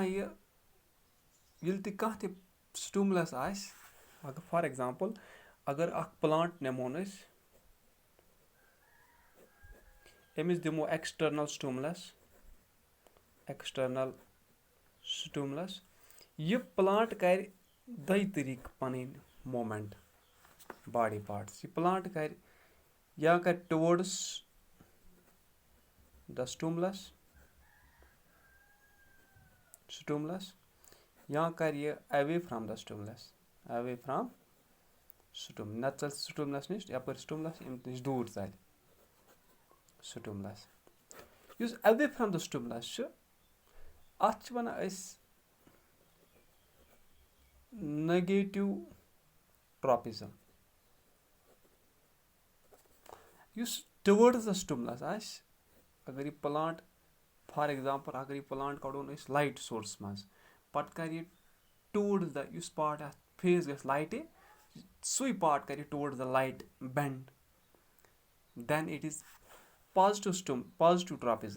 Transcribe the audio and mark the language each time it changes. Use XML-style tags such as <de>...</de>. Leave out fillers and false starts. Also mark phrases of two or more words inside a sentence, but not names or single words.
<ks>ییٚلہِ تہِ کانٛہہ تہِ سٹیمولس آسہِ، اگر</ks> <en>for example</en> <ks>اگر اکھ پلانٹ نِمون أسۍ، أمِس دِمو</ks> <en>external stimulus,</en> <ks>یہِ پلانٹ کرِ دۄیہِ طٔریٖقہٕ پَنٕنۍ</ks> <en>movement body parts.</en> <ks>یہِ پلانٹ کرِ یا کرِ</ks> <en>towards the stimulus</en> <ks>یا کرِ یہِ</ks> <en>away from the stimulus.</en> <ks>نتہٕ ژَلہِ سٹیمولس نِش، یپٲرۍ سٹیمولس اَمہِ نِش دوٗر ژَلہِ.</ks> <en>stimulus. یُس away from the stimulus</en> <ks>چھُ اَتھ چھِ وَنان أسۍ</ks> <en>negative tropism.</en> <ks>یُس</ks> <en>towards the stimulus</en> <ks>آسہِ اگر یہِ پٕلانٹ</ks> <en>for example</en> <ks>اگر یہِ پٕلانٹ کَڑون أسۍ</ks> <en>light source</en> <ks>منٛز پَتہٕ کَرِ یہِ</ks> <en>towards the</en> <ks>یُس پارٹ اَتھ فیس گژھِ لایٹہِ سُے پارٹ کَرِ</ks> <en>towards the light bend then it is positive tropism.</en>